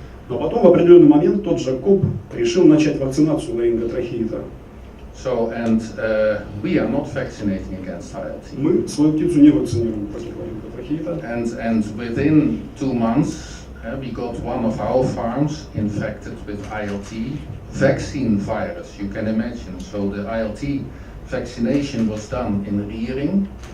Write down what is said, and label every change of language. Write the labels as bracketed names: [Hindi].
[Russian] Но потом в определенный момент тот же КОП решил начать вакцинацию ларинготрахеита. [English] So we are not vaccinating against ILT. [Russian] Мы свою птицу не вакцинируем против ларинготрахеита. [English] And within 2 months we got one of our farms infected with ILT vaccine virus. You can imagine. So the ILT vaccination was done in rearing.